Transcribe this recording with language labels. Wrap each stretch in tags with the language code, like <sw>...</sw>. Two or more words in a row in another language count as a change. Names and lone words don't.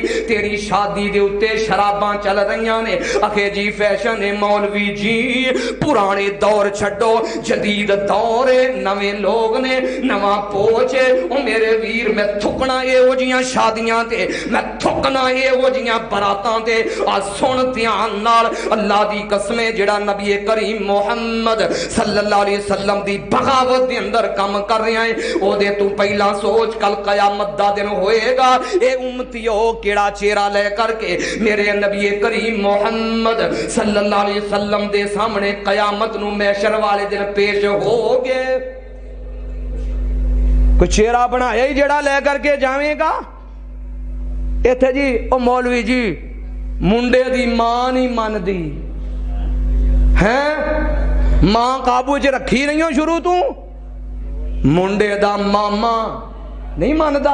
<pa>تیری شادی دے اتے شراباں چل رہیاں نے، آکھے جی فیشن ہے مولوی جی، پرانے دور چھڈو جدید دور ہے، نوے لوگ نے، نوا پوچ ہے. او میرے ویر میں تھکنا ایہو جیہیاں شادیاں تے، میں تھکنا ایہو جیہیاں براتاں تے. آ سن دھیان نال، اللہ دی قسم جیہڑا نبی کریم محمد</pa> <ar>صلى الله عليه وسلم</ar> <pa>دی بغاوت دے اندر کام کر رہا ہے، اودے توں پہلا سوچ کل قیامت دا دن ہوئےگا. اے امتیو کیہڑا چہرہ لے کر کے میرے نبی کریم محمد</pa> <ar>صلى الله عليه وسلم</ar> <pa>دے سامنے قیامت نوں محشر والے دن پیش ہوگے. کوئی چہرہ بنایا ہی جیہڑا لے کر کے جاویگا? اتھے جی او مولوی جی منڈے دی ماں نہیں مندی ہے، ماں قابو چ رکھی نہیں ہو شروع توں، منڈے دا ماما نہیں مندا.</pa>